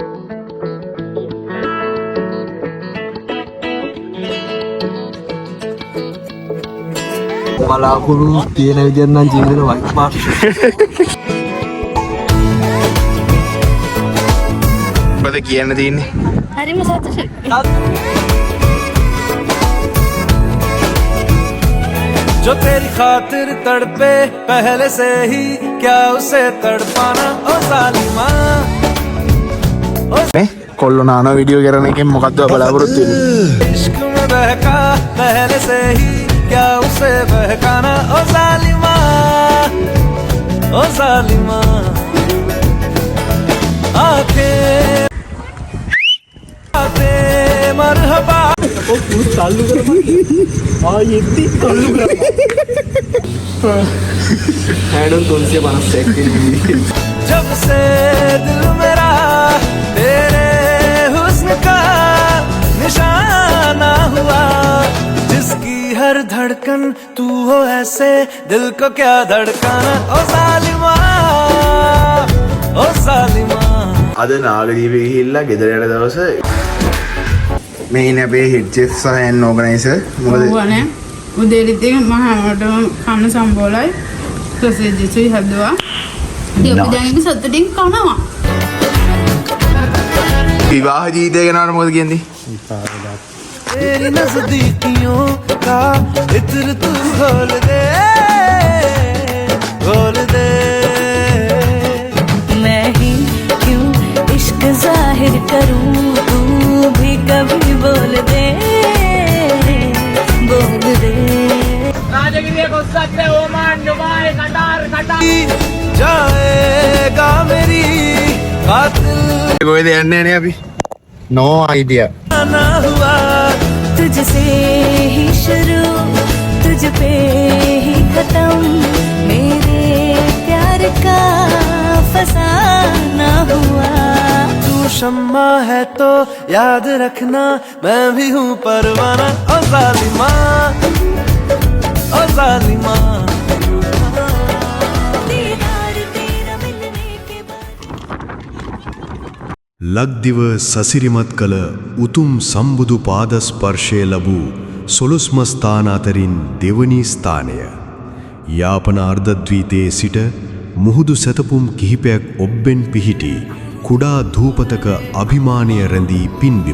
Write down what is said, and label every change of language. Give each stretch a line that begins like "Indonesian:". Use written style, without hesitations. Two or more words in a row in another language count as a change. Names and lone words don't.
Sinhala: බලාකුළු තියෙන විදිහට නම් ජීවිතේ
English: white mark
Sinhala: මොකද කියන්න තියෙන්නේ හරිම සතුටුයි.
Hindi: जो तेरी खातिर तड़पे पहले से ही क्या उसे तड़पाना ओ जालिमा
Sinhala: නේ කොල්ලෝ නාන වීඩියෝ කරන එකෙන් මොකද්ද බලාපොරොත්තු වෙන්නේ
Hindi: इश्क में बहका पहले से ही क्या उसे बहकाना ओ जालिमा आंखें आते मरहबा
Sinhala: තල්ලු කරපන් ආයෙත් තල්ලු කරපන් හැඩන් 351
Hindi: जब से दिल मेरा तेरे हुस्न का निशाना हुआ जिसकी हर धड़कन तू हो ऐसे दिल को क्या धड़काना ओ जालिमा
Sinhala: අද නාගදීපේ ගිහිල්ලා ගෙදර යන දවසේ මේ ඉන්නේ අපේ
English: head chef
Sinhala: සහ
English: an organiser
Sinhala: මොකද වනේ උදේට මහාවට කන්න සම්බෝලයි ප්‍රසිද්ධිසුයි හදුවා. ඉතින් අපි දැන් ඒක සතුටින් කනවා. විවාහ ජීවිතය ගැන මොකද කියන්නේ?
Hindi: तेरी नजदीकियों का इत्र तू घोल दे मैं ही क्यों इश्क जाहिर करूं तू भी कभी बोल दे
Sinhala: රාජගිරිය කොස්සත් ඕමාන් ඩුබායි කටාර්
Hindi: जाएगा मेरी कातिल
Sinhala: කොහෙද යන්නේ නේ අපි?
English: No idea.
Hindi: ना हुआ तुझसे ही शुरू तुझ पे ही खत्म मेरे प्यार शम्मा है तो याद रखना मैं भी हूँ परवाना ओ जालिमा ओ जालिमा दीदार तेरा मिलने के बाद
Sinhala: ලක්දිව සසිරිමත් කළ උතුම් සම්බුදු පාද ස්පර්ශය ලැබූ සොළොස්ම ස්ථාන අතරින් දෙවනි ස්ථානය. යාපන අර්ධද්වීපයේ සිට මුහුදු සැතපුම් කිහිපයක් ඔබ්බෙන් පිහිටි කුඩා ධූපතක අභිමානය රැඳී පින්බිම.